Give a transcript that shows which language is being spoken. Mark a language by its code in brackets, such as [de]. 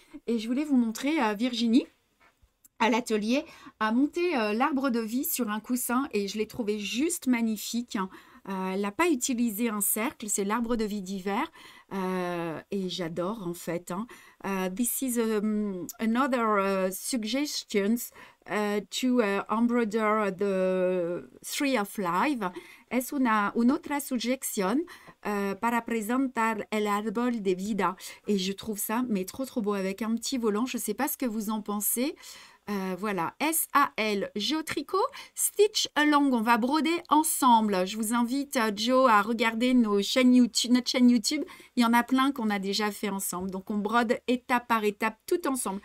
[fr] Et je voulais vous montrer Virginie à l'atelier a monté l'arbre de vie sur un coussin et je l'ai trouvé juste magnifique. Elle n'a pas utilisé un cercle, c'est l'arbre de vie d'hiver et j'adore en fait. Hein. [en] This is another suggestions to embroider the Tree of Life. [es] Es una otra suggestion para presentar el árbol de vida. [fr] Et je trouve ça mais trop beau avec un petit volant. Je ne sais pas ce que vous en pensez. Voilà, SAL, Joe Tricot, Stitch Along, on va broder ensemble. Je vous invite, Joe, à regarder notre chaîne YouTube. Il y en a plein qu'on a déjà fait ensemble. Donc, on brode étape par étape, tout ensemble.